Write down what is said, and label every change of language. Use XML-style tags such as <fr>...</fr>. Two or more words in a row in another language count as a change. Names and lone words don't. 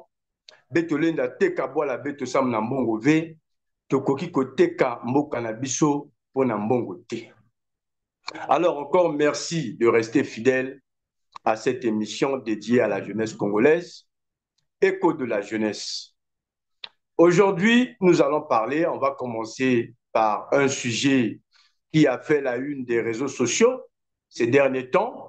<ktu>Betolenda teka boala beto sam na mbongo ve,</ktu> <ln>tokoki koteka mboka na biso po na mbongo te.</ln> <fr>Alors encore merci de rester fidèle à cette émission dédiée à la jeunesse congolaise, Écho de la jeunesse. Aujourd'hui, nous allons parler, on va commencer par un sujet qui a fait la une des réseaux sociaux ces derniers temps.</fr>